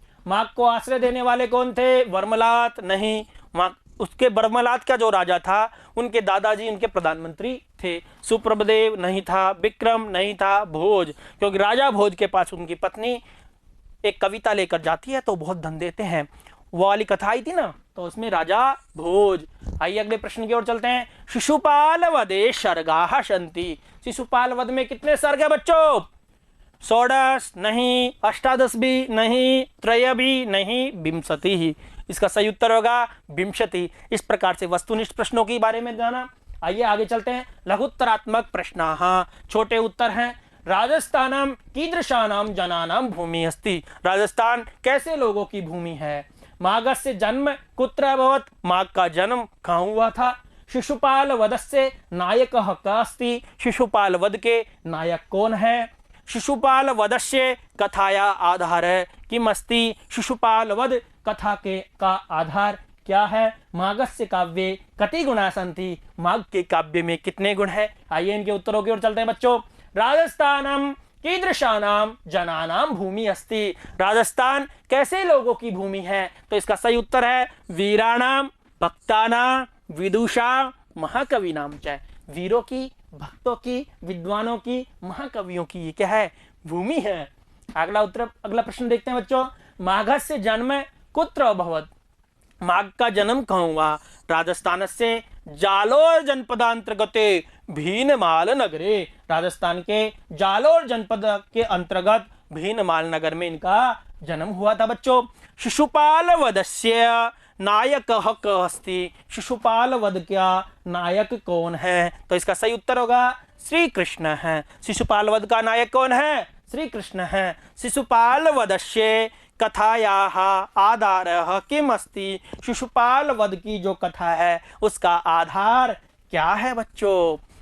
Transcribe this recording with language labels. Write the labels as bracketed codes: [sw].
[hi] माग को आश्रय देने वाले कौन थे? वर्मलात नहीं। माग उसके वर्मलात का जो राजा था उनके दादाजी उनके प्रधानमंत्री थे। सुप्रभदेव नहीं था, विक्रम नहीं था, भोज, क्योंकि राजा भोज के पास उनकी पत्नी एक कविता लेकर जाती है तो बहुत धन देते हैं। वो वाली कथा आई थी ना, तो उसमें राजा भोज। आइए अगले प्रश्न की ओर चलते हैं। [sa] शिशुपाल वधे सर्गाः सन्ति। [hi] शिशुपाल वध में कितने सर्ग है बच्चों? 16 नहीं, 18 भी नहीं, त्रय भी नहीं, विंशति ही। इसका सही उत्तर होगा विंशति। इस प्रकार से वस्तुनिष्ठ प्रश्नों के बारे में जाना। आइए आगे चलते हैं। लघुत्तरात्मक प्रश्न, हाँ छोटे उत्तर हैं। [sa] राजस्थानम कीदृशानाम जनानाम भूमि अस्ति। [hi] राजस्थान कैसे लोगों की भूमि है? [sa] मागस्य जन्म कुत्र अभवत्। [hi] माग का जन्म कहाँ हुआ था? [sa] शिशुपाल वधस्य नायकः कः अस्ति। [hi] शिशुपाल वध के नायक कौन है? [sa] शिशुपाल वधस्य कथाया आधार किम अस्ति। [hi] शिशुपाल वध कथा के का आधार क्या है? [sa] मागस्य काव्ये कति गुणा सन्ति। [hi] माग के काव्य में कितने गुण है? आइए इनके उत्तरों की ओर चलते हैं बच्चों। [sa] राजस्थानम कीदृशानाम जनानाम भूमि अस्ति। [hi] राजस्थान कैसे लोगों की भूमि है? तो इसका सही उत्तर है [sa] वीराणाम, भक्तानाम, विदुषा, महाकविनाम च। [hi] वीरों की, भक्तों की, विद्वानों की, महाकवियों की ये क्या है? भूमि है। अगला प्रश्न देखते हैं बच्चों। [sa] माघस्य जन्म कुत्र अभवत्। [hi] माघ का जन्म कहाँ हुआ? राजस्थान से [sa] जालोर जनपदांतर्गते भीनमाल नगरे। [hi] राजस्थान के जालोर जनपद के अंतर्गत भीनमाल नगर में इनका जन्म हुआ था बच्चों। [sa] शिशुपाल वधस्य नायकः कः अस्ति। [hi] शिशुपाल वध का नायक कौन है? तो इसका सही उत्तर होगा श्री कृष्ण है। शिशुपाल वध का नायक कौन है? श्री कृष्ण है। [sa] शिशुपाल वधस्य कथायाः आधारः किम अस्ति, [hi] शिशुपाल वध की जो कथा है उसका आधार क्या है बच्चों?